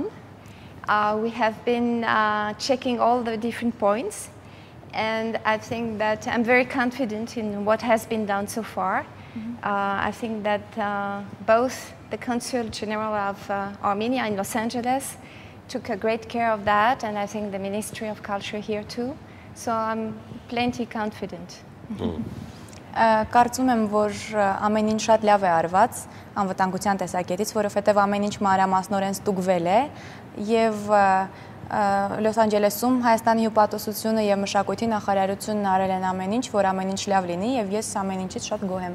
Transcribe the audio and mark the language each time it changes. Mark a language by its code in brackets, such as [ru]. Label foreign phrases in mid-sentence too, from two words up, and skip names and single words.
[en] We have been checking all the different points, and I think that I'm very confident in what has been done so far. I think that both the Consul General of Armenia in Los Angeles took a great care of that, and I think the Ministry of Culture here too. So I'm plenty confident. [hy] Կարծում եմ, որ ամեն ինչ շատ լավ է արված անվտանգության տեսակետից, որովհետև ամեն ինչ մանրամասնորեն ստուգվել է եւ Լոս Անջելեսում Հայաստանի հյուպատոսությունը եւ մշակույթի նախարարությունն արել են ամեն ինչ, որ ամեն ինչ լավ լինի եւ ես ամեն ինչից շատ գոհ եմ։